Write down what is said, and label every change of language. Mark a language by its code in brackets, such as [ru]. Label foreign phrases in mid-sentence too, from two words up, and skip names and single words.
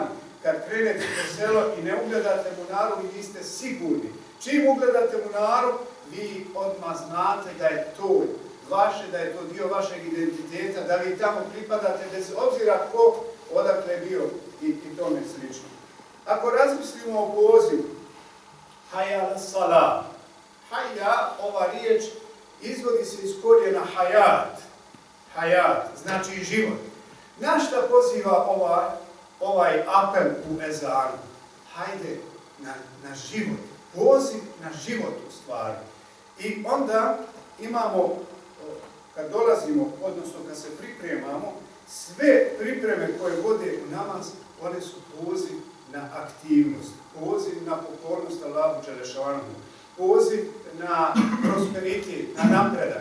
[bs] Kad krenete po selo i ne ugledate munaru, vi niste sigurni. Čim ugledate munaru, vi odmah znate da je to vaše, da je to dio vašeg identiteta, da vi tamo pripadate, bez obzira ko odakle je bio i tome slično. Ako razmislimo o pozivu, [ar] حي على الصلاة، حي, [bs] ova riječ izvodi se iz korijena hayat, znači život. Na šta poziva ovaj apel u ezanu? Hajde na život, poziv na život u stvari. I onda imamo, kad dolazimo, odnosno kad se pripremamo, sve pripreme koje vode u namaz, one su poziv na aktivnost, poziv na pokornost Allahu dželešanu, poziv na prosperitet, na napredak.